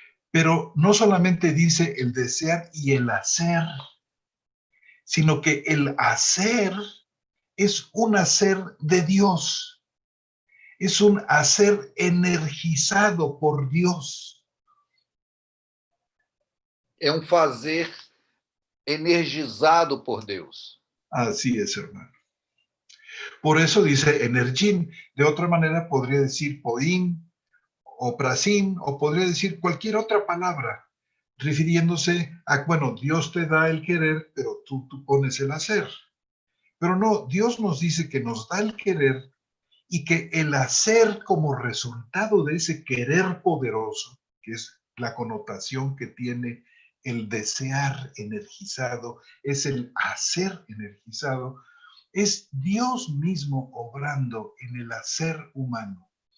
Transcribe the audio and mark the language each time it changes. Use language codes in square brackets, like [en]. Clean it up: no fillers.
[es] Pero no solamente dice el desear y el hacer, sino que el hacer es un hacer de Dios, es un hacer energizado por Dios. [pt] É um fazer energizado por Deus. [es] Así es, hermano. Por eso dice energin. De otra manera podría decir poín o prasin, o podría decir cualquier otra palabra, refiriéndose a, bueno, Dios te da el querer, pero tú pones el hacer. Pero no, Dios nos dice que nos da el querer y que el hacer como resultado de ese querer poderoso, que es la connotación que tiene el desear energizado, es el hacer energizado, es Dios mismo obrando en el hacer humano.